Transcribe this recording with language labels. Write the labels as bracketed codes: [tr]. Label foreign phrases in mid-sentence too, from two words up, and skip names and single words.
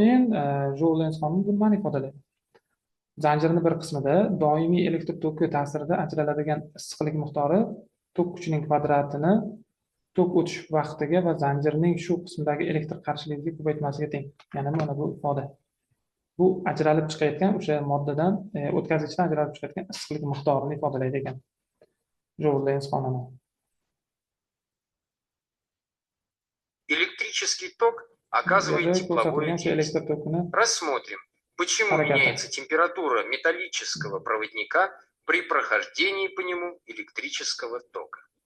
[uz] Keyin Joule-Lenz qonuni bu nimani ifodalaydi? Zanjirning bir qismida doimiy elektr toki ta'sirida ajraladigan issiqlik miqdori tok kuchining kvadratini tok o'tish vaqtiga va zanjirning shu qismidagi elektr qarshiligiga ko'paytmasiga teng. Ya'ni mana bu ifoda. Bu ajralib chiqayotgan o'sha moddadan, o'tkazgichdan ajralib chiqayotgan issiqlik miqdorini ifodalaydi ekan. Joule-Lenz qonuni. [ru] Электрический ток оказывает тепловое действие. Рассмотрим, почему меняется температура металлического проводника при прохождении по нему электрического тока.